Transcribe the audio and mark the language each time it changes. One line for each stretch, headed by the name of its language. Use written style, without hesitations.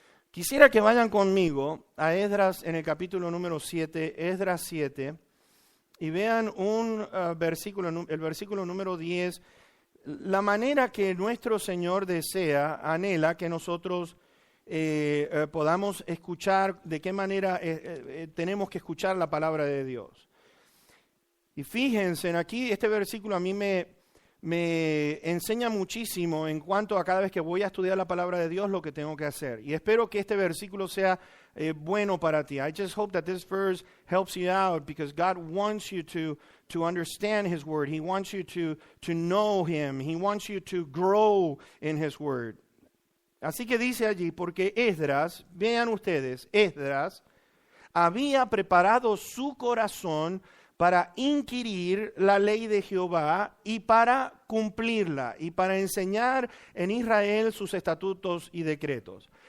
Spanish: Quisiera que vayan conmigo a Esdras en el capítulo número 7, Esdras 7, y vean el versículo número 10, la manera que nuestro Señor desea, anhela que nosotros podamos escuchar, de qué manera tenemos que escuchar la palabra de Dios. Y fíjense, aquí este versículo a mí me enseña muchísimo en cuanto a cada vez que voy a estudiar la palabra de Dios lo que tengo que hacer. Y espero que este versículo sea bueno para ti.
English: I just hope that this verse helps you out because God wants you to understand His Word. He wants you to know Him. He wants you to grow in His Word.
Spanish: Así que dice allí, porque Esdras, vean ustedes, Esdras había preparado su corazón para inquirir la ley de Jehová y para cumplirla y para enseñar en Israel sus estatutos y decretos.